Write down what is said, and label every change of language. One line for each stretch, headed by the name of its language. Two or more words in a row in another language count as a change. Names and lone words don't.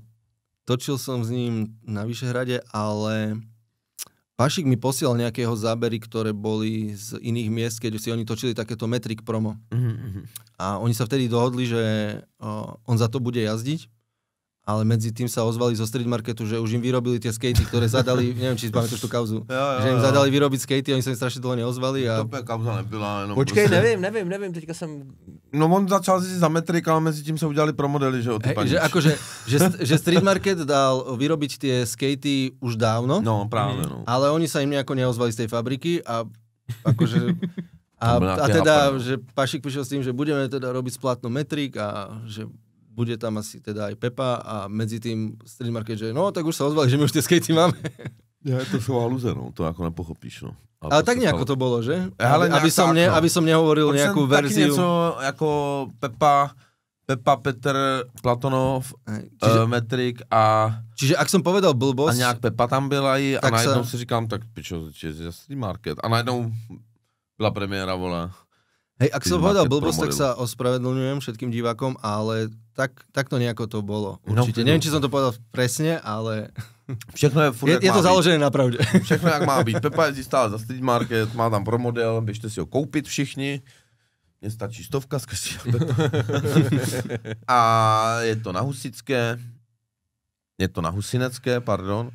Slovak: točil som s ním na Vyšehrade, ale Pašik mi posielal nejaké jeho zábery, ktoré boli z iných miest, keď si oni točili takéto Metric promo. A oni sa vtedy dohodli, že on za to bude jazdiť, ale medzi tým sa ozvali zo Street Marketu, že už im vyrobili tie skatey, ktoré zadali, neviem, či si pamätáš tú kauzu, že im zadali vyrobiť skatey, oni sa im strašne dlho neozvali. A...
Czech: To kauza nebyla, jenom Počkej, prostě... nevím, teďka jsem... No on začal si za Metric, ale mezi tím se udělali pro modely, že jo, ty
Slovak: Hej, že akože, že Street Market dal vyrobiť tie skatey už dávno,
Czech: No, právě, no.
Slovak: ale oni sa im nejako neozvali z tej fabriky a akože... To bol A nejaký teda, nápad, no. že Pašik prišiel s tým, že budeme teda robiť splátno Metric a že bude tam asi teda aj Pepa a medzi tým Street Market, že no, tak už sa ozvali, že my už tie skatey máme.
Czech: Je to jsou haluze, no, to jako nepochopíš, no.
Slovak: Ale tak nejako to bolo, že?
Czech: Ale
Slovak: Aby som,
Czech: nejak tak, no.
Slovak: aby som nehovoril
Czech: Protože
Slovak: nejakú
Czech: jsem taky
Slovak: verziu.
Czech: něco jako Pepa, Petr, Platonov,
Slovak: Čiže,
Czech: Metric a
Slovak: čiže ak som povedal blbosť,
Czech: nějak Pepa tam byla a Tak najednou
Slovak: sa-
Czech: si říkám, tak pičo, je Street Market. A najednou byla premiéra, vole.
Slovak: Hej, ak som povedal
Czech: market
Slovak: blbosť, tak
Czech: pro
Slovak: sa ospravedlňujem všetkým divákom, ale tak to nejako to bolo. No, Určite. Neviem, či som to povedal presne, ale
Czech: Všechno je furt,
Slovak: je to založené na pravde.
Czech: Všechno jak má být. Pepa jezdí stále za Street Market, má tam promodel, běžte si ho koupit všichni. Mně stačí 100 z Christiana Pepa. A je to na Husické. Je to na Husinecké, pardon.